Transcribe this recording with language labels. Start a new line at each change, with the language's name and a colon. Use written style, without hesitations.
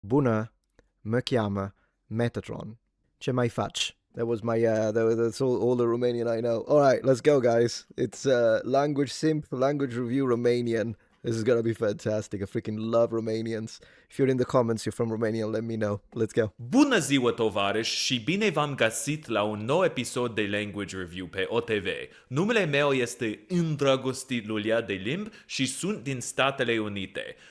Romanian: Bună, mă cheamă Metatron. Ce mai faci?
English: That was my, that's all the Romanian I know. All right, let's go, guys. It's language simp, language review Romanian. This is gonna be fantastic. I freaking love Romanians. If you're in the comments, you're from Romania, let me know. Let's go.
Romanian: Bună ziua, tovarăși, și bine v-am găsit la un nou episod de Language Review pe OTV. Numele meu este îndrăgostit Lulia de limbi și sunt din Statele Unite.